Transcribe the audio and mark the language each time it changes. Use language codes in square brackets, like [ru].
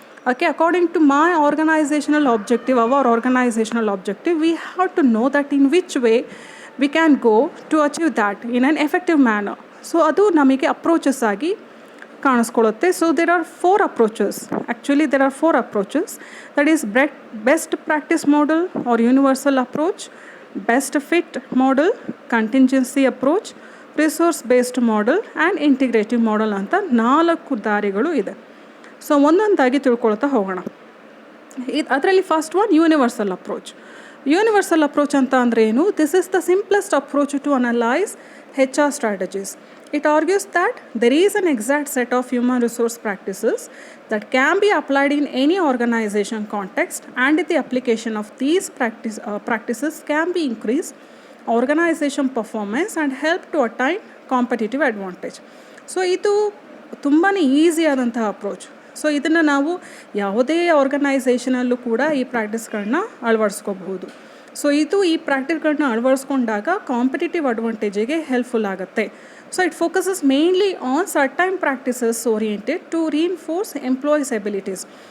[en] Okay, according to my organizational objective, our organizational objective, we have to know that in which way we can go to achieve that in an effective manner. [kn] So ಅದು ನಮಗೆ approaches ಆಗಿ ಕಾಣಿಸ್ಕೊಳ್ಳುತ್ತೆ. [en] So there are 4 approaches. Actually there are 4 approaches. That is best practice model or universal approach, best fit model, contingency approach, resource based model and integrative model [kn] ಅಂತ 4 ದಾರಿಗಳು ಇದೆ. So ಒಂದೊಂದಾಗಿ ತಿಳ್ಕೊಳ್ತಾ ಹೋಗೋಣ. ಅದರಲ್ಲಿ first one universal approach. Universal approach ಅಂತ ಅಂದರೆ ಏನು? [en] This is the simplest approach to analyse HR strategies. It argues that there is an exact set of human resource practices that can be applied in any organization context, and the application of these practices can be increase organization performance and help to attain competitive advantage. [kn] So ಇದು ತುಂಬಾ ಈಸಿಯಾದಂತಹ approach. So ಇದನ್ನು ನಾವು ಯಾವುದೇ ಆರ್ಗನೈಸೇಷನಲ್ಲೂ ಕೂಡ ಈ ಪ್ರಾಕ್ಟೀಸ್ಗಳನ್ನ ಅಳವಡಿಸ್ಕೋಬಹುದು. So ಈ ಪ್ರಾಕ್ಟೀಸ್ಗಳನ್ನ ಅಳವಡಿಸ್ಕೊಂಡಾಗ competitive ಅಡ್ವಾಂಟೇಜಿಗೆ helpful ಆಗುತ್ತೆ. [en] So it focuses mainly on certain practices oriented to reinforce employees abilities.